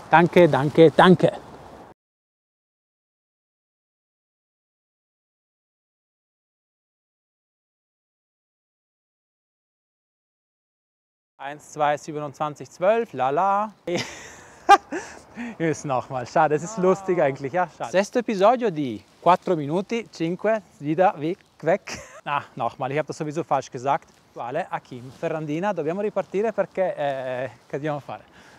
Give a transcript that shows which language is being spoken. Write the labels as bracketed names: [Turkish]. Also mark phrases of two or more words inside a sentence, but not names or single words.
[German] Danke, danke, danke. 1, 2, 27, 12, lala. Jetzt nochmal, schade, es ist lustig eigentlich, ja, schade. [Italian] Sesto episodio di 4 minuti, 5, [German] wieder weg. Ah, nochmal, ich habe das sowieso falsch gesagt. [Italian] Achim Ferrandina, dobbiamo ripartire perché che dobbiamo fare?